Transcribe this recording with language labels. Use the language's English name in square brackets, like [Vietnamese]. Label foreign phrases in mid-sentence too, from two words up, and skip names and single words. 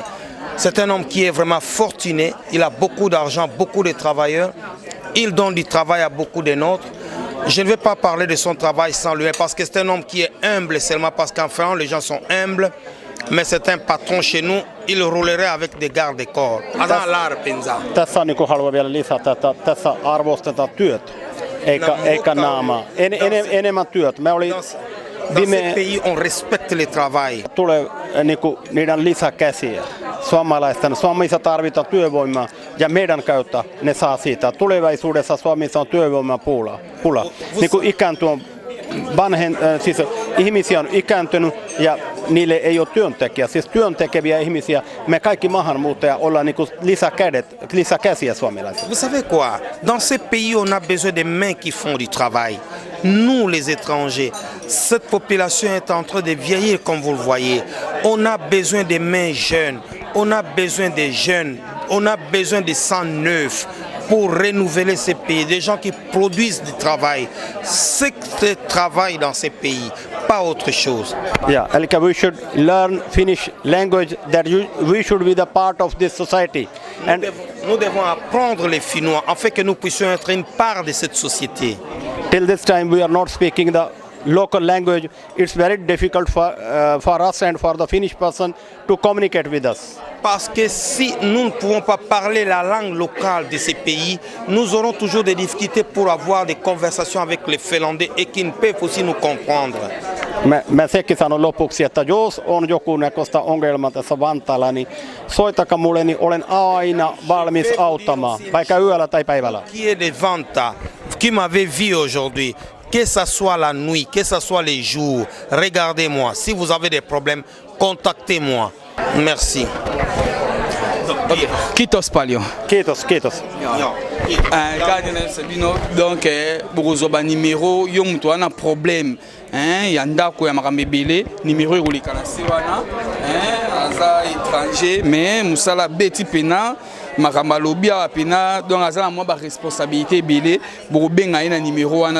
[French] C'est un homme qui est vraiment fortuné, il a beaucoup d'argent, beaucoup de travailleurs, il donne du travail à beaucoup de nôtres. Je ne vais pas parler de son travail sans lui, parce que c'est un homme qui est humble seulement parce qu'en Finlande les gens sont humbles, mais c'est un patron chez nous, il roulerait avec des gardes-corps. [Finnish] Tässä on niin kuin haluan vielä lisätä, että tässä arvostetaan työt, eikä naamaa. Enemmän työt. [French] Dans ce pays, on respecte le travail. [Finnish] Tulee niinku niiden lisäkäsiä. Suomessa tarvitaan työvoimaa ja meidän kautta ne saa siitä. Tulevaisuudessa Suomessa on työvoiman pula. Niinku siis ihmisiä on ikääntynyt ja niille ei ole työntekijä. Siis työntekeviä ihmisiä, me kaikki maahanmuuttajat ollaan niinku lisäkäsiä suomalaisille. [French] Vous savez quoi? Dans ce pays, on a besoin des mains qui font du travail. Nous, les étrangers, cette population est en train de vieillir comme vous le voyez. On a besoin des mains jeunes, on a besoin des jeunes, on a besoin des sang neufs pour renouveler ces pays, des gens qui produisent du travail. C'est le travail dans ces pays, pas autre chose. [English] Yeah, we should learn Finnish language, that we should be the part of this society. [French] Nous devons apprendre les Finnois afin que nous puissions être une part de cette société. [English] Till this time we are not speaking the local language. It's very difficult for us and for the Finnish person to communicate with us. [French] Parce que si nous ne pouvons pas parler la langue locale de ces pays, nous aurons toujours des difficultés pour avoir des conversations avec les Finlandais et qui ne peuvent aussi nous comprendre. [Finnish] Mä sekin sanon lopuksi, että jos on joku näköistä ongelmaa tässä Vantaalla, niin soittakaa mulle, niin olen aina valmis auttamaan, vaikka yöllä tai päivällä. [French] Qui est de Vanta, qui m'avait vu aujourd'hui, que ça soit la nuit, que ça soit les jours, regardez-moi. Si vous avez des problèmes, contactez-moi. Merci. [Finnish] Kiitos paljon. Kiitos, kiitos. [Lingala] Donc, bokozoba numéro, yo mutu wana problème. Ya ndako ya makambo ebele, numéro ekoleka na se wana. Aza étranger, mais musala beti pena. Makambo alobi awa pena, donc aza na mwa ba responsabilité ebele, bokobenga ye na numéro wana.